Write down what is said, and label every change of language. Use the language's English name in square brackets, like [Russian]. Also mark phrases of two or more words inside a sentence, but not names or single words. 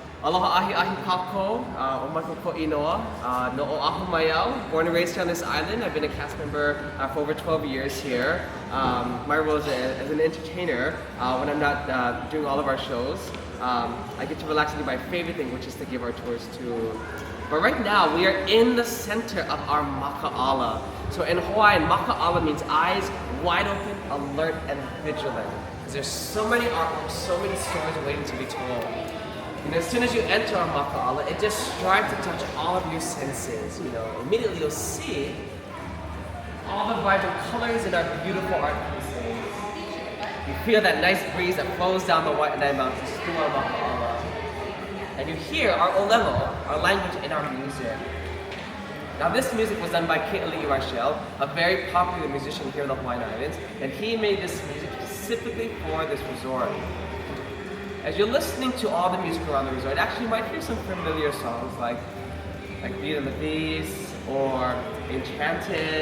[Hawaiian] Aloha ahi ahi kako, omako ko inoa, no o ahu mayau, [English] born and raised on this island. I've been a cast member for over 12 years here. My role is as an entertainer when I'm not doing all of our shows. I get to relax and do my favorite thing, which is to give our tours too. But right now, we are in the center of our makaʻala. So in Hawaiian, makaʻala means eyes wide open, alert, and vigilant. Because there's so many artworks, so many stories waiting to be told. And as soon as you enter our makaʻala, it just strives to touch all of your senses. Immediately you'll see all the vibrant colors in our beautiful art pieces. You feel that nice breeze that flows down the Waianae Mountains through our makaʻala. And you hear our olelo, our language in our music. Now this music was done by Ke'ali'i Rachel, a very popular musician here in the Hawaiian Islands, and he made this music specifically for this resort. As you're listening to all the music around the resort, actually you might hear some familiar songs like Beauty and the Beast or Enchanted.